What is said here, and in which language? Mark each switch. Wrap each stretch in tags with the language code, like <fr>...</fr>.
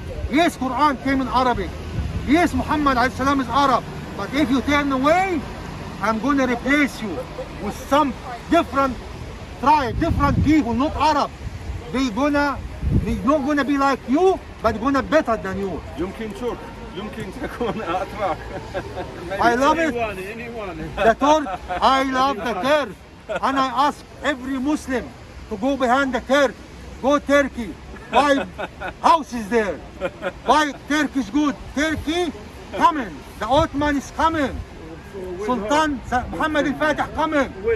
<en>Yes, Quran came in Arabic. Yes, Muhammad alayhi salam is Arab. But if you turn away, I'm going to replace you with some different tribe, different people, not Arab. They not gonna be like you, but gonna better than you.</en> <ar>يمكن ترك، يمكن تكون أتراك.</ar> <en>I love it. Anyone. The Turk, I love the Turk. And I ask every Muslim to go behind the Turk. Go Turkey. Buy houses there. Buy Turkish good. Turkey coming. The Ottoman is coming. Sultan Muhammad al-Fatih coming.</en>